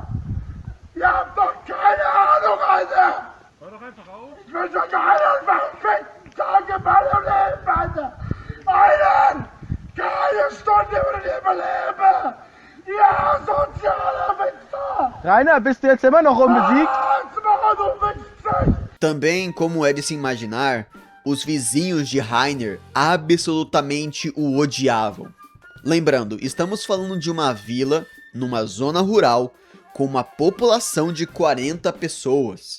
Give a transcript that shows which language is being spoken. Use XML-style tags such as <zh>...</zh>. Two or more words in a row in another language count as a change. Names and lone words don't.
<de>Ihr habt doch keine Ahnung, Alter! Hör doch einfach auf! Ich will schon keinen verfickten Tag in meinem Leben, Alter! Keine Stunde würde ich überleben! Ihr asozialer Wichser! Rainer, bist du jetzt immer noch unbesiegt?</de> <pt>Também, como é de se imaginar, os vizinhos de Rainer absolutamente o odiavam. Lembrando, estamos falando de uma vila, numa zona rural, com uma população de 40 pessoas.</pt>